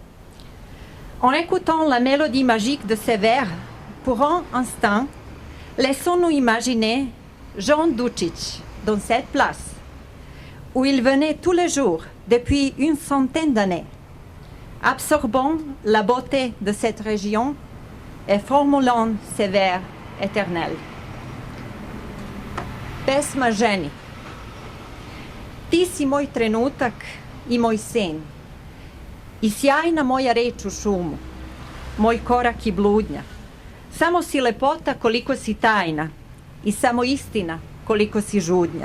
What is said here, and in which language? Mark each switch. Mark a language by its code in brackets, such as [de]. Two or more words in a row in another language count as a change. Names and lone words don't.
[fr] En écoutant la mélodie magique de ces vers, pour un instant, laissons-nous imaginer Jean Dučić dans cette place, où il venait tous les jours depuis une centaine d'années, absorbant la beauté de cette région et formulant ces vers éternels. [sr] Pesma ženi. Ti si moj trenutak i moj sen, i sjajna moja reč u šumu, moj korak i bludnja. Samo si lepota koliko si tajna i samo istina koliko si žudnja.